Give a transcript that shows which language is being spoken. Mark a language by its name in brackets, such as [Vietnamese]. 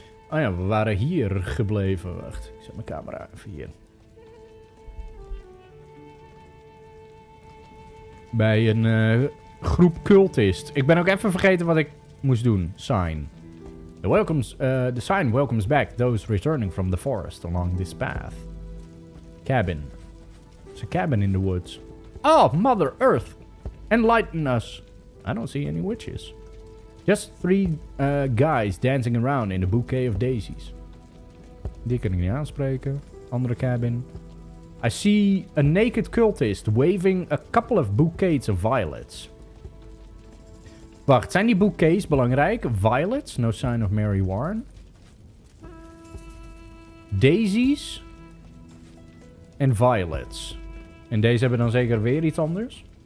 [Dutch] Oh ja, we waren hier gebleven. Wacht, ik zet mijn camera even hier. Bij een groep cultist. Ik ben ook even vergeten wat ik moest doen. [English] Sign. The sign welcomes back those returning from the forest along this path. Cabin. It's a cabin in the woods. Oh, Mother Earth! Enlighten us! I don't see any witches. Just 3 guys dancing around in a bouquet of daisies. [Dutch] Die kan ik niet aanspreken. Andere cabin. [English] I see a naked cultist waving a couple of bouquets of violets. [Dutch] Wacht, zijn die bouquets belangrijk? [English] Violets, no sign of Mary Warren. Daisies. En violets. [Dutch] En deze hebben dan zeker weer iets anders?